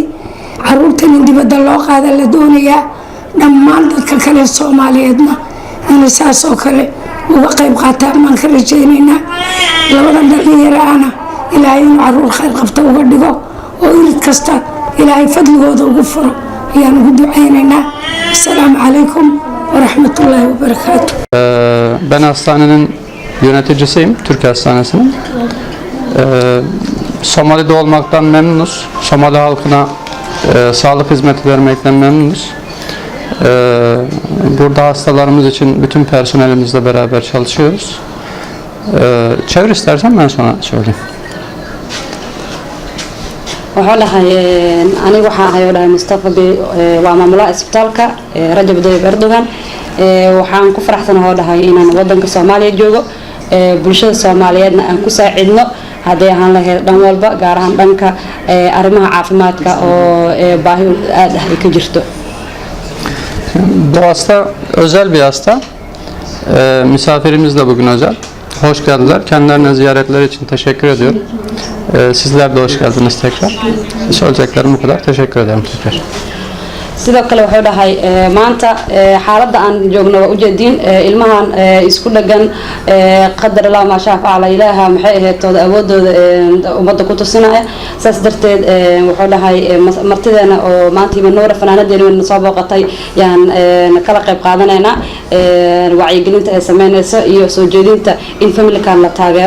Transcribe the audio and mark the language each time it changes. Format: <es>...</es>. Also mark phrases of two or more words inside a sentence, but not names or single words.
<so>caruurtan in dibadda loo qaada la doonayaa dhammaan dadka kale Soomaaliyeedna inay saas oo kale uga qayb qaataan baan ka rajaynaynaa. labadan dhalinyarana ilaahay inuu caruur khayr qabta uga dhigo oo irid kasta ilaahay fadligooda ugu furo ayaan ugu ducaynaynaa.</so> <ar>السلام عليكم ورحمة الله وبركاته.</ar> <tr>Ben hastanenin yöneticisiyim, Türkiye Hastanesi'nin. Somali'de olmaktan memnunuz. Somali halkına sağlık hizmeti vermekten memnunuz. Burada hastalarımız için bütün personelimizle beraber çalışıyoruz. Çevir istersen ben sonra söyleyeyim.</tr> <so>waxaa dhahay aniga waxaa ahay oo dhahay Mustafa waa maamulaha isbitaalka Rajab Tayyip Erdogan. waxaan ku faraxsanahay oo dhahay inaan wadanka Soomaaliya joogo bulshada Soomaaliyeedna aan ku saacidno haddii aan lahayd dhan walba gaar ahaan dhanka arrimaha caafimaadka oo baahi aad ah ka jirto.</so> <tr>Bu hasta özel bir hasta. Misafirimiz de bugün özel. Hoş geldiler. Kendilerine ziyaretleri için teşekkür ediyorum. Sizler de hoş geldiniz tekrar. Söyleyeceklerim bu kadar. Teşekkür ederim tekrar.</tr> <so>sidoo kale wuxuu dhahay maanta xaaladda aan joogno waa ujeediin ilmahan isku dhagan</so> <ar>قدر الله ما شاء فعل</ar> <so>ilaaha maxay ahaydooda awoodooda ummadda ku tusinaya. saas darteed wuxuu dhahay martideena oo maanta Nuura fanaanadeena soo booqatay yaan kala qayb qaadanaynaa wacyigelinta ay sameynayso iyo soo jeedinta in family-kan la taageero.</so>